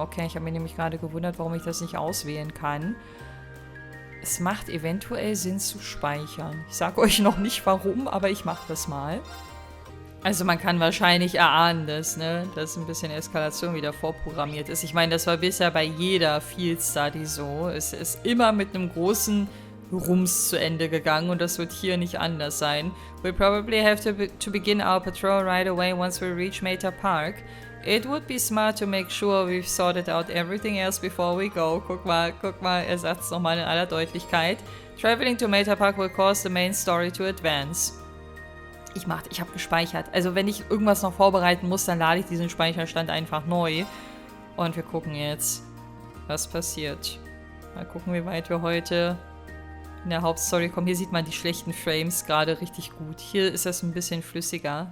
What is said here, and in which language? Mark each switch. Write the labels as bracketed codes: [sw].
[de] Okay, ich habe mich nämlich gerade gewundert, warum ich das nicht auswählen kann. Es macht eventuell Sinn zu speichern. Ich sage euch noch nicht warum, aber ich mache das mal. Also man kann wahrscheinlich erahnen, dass ein bisschen Eskalation wieder vorprogrammiert ist. Ich meine, das war bisher bei jeder Field Study so. Es ist immer mit einem großen Rums zu Ende gegangen und das wird hier nicht anders sein. [en] We'll probably have to begin our patrol right away once we reach MEHR Park. It would be smart to make sure we've sorted out everything else before we go. [de] Guck mal, er sagt es nochmal in aller Deutlichkeit. [en] Traveling to MEHR Park will cause the main story to advance. [de] Ich habe gespeichert. Also wenn ich irgendwas noch vorbereiten muss, dann lade ich diesen Speicherstand einfach neu. Und wir gucken jetzt, was passiert. Mal gucken, wie weit wir heute in der Hauptstory kommen. Hier sieht man die schlechten Frames gerade richtig gut. Hier ist das ein bisschen flüssiger.